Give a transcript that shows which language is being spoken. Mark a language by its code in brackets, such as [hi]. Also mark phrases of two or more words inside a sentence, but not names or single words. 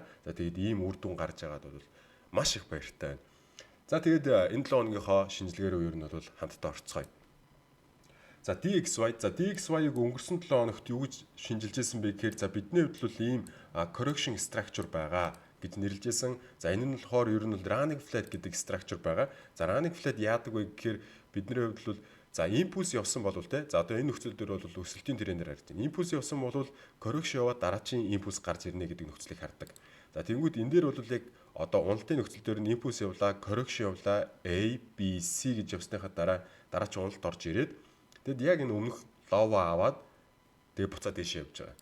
[mn] За тэгээд ийм үр дүн гарч байгаад бол маш их баяртай байна. За тэгээд энэ 7 хоногийнхоо шинжилгээ рүү ер нь бол хамтдаа орцгоё. За DXY-г өнгөрсөн 7 хоногт юу гэж шинжилжсэн бэ гэхээр за бидний хувьд бол ийм [en] correction structure [mn] байгаа гэж нэрлэжсэн. За энэ нь болохоор ер нь [en] running flat [mn] гэдэг structure байгаа. За [en] running flat [mn] яадаг вэ гэхээр бидний хувьд бол за импульс явсан бол те за одоо энэ нөхцөл дээр бол өсөлтийн трендээр харагдаж байна. Импульс явсан бол correction яваад дараачийн импульс гарч ирнэ гэдэг нөхцөлийг хардаг. За тэгэнгүүт энэ дээр бол яг одоо уналтын нөхцөл дээр нь импульс явлаа, correction явлаа, A, B, C гэж явсныхаа дараачийн уналт орж ирээд тэгэд яг энэ өмнөх лово аваад тэгээ буцаад дэше явж байгаа.